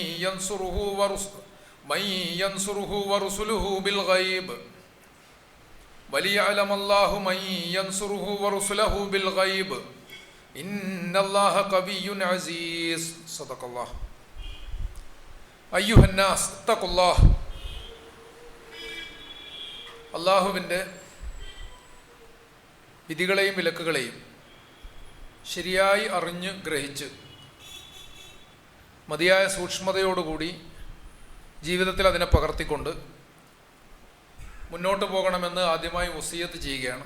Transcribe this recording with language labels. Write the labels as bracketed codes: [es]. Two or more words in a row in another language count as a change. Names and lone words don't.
[ar] ينصره ورسله بالغيب وليعلم الله من ينصره ورسله بالغيب إن الله قوي عزيز صدق الله أيها الناس اتقوا الله. [ml] അള്ളാഹുവിൻ്റെ വിധികളെയും വിലക്കുകളെയും ശരിയായി അറിഞ്ഞ് ഗ്രഹിച്ച് മതിയായ സൂക്ഷ്മതയോടുകൂടി ജീവിതത്തിൽ അതിനെ പകർത്തിക്കൊണ്ട് മുന്നോട്ട് പോകണമെന്ന് ആദ്യമായി വസിയത്ത് ചെയ്യുകയാണ്.